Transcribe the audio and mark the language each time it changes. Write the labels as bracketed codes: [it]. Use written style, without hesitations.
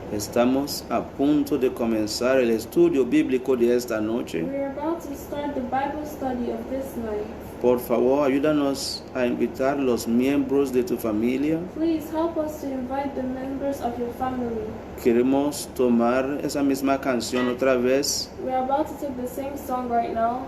[es] Estamos a punto de comenzar el estudio bíblico de esta noche. [en] We are about to start the Bible study of this night. [es] Por favor, ayúdanos a invitar los miembros de tu familia. [en] Please help us to invite the members of your family. [es] Queremos tomar esa misma canción otra vez [en] We are about to take the same song right now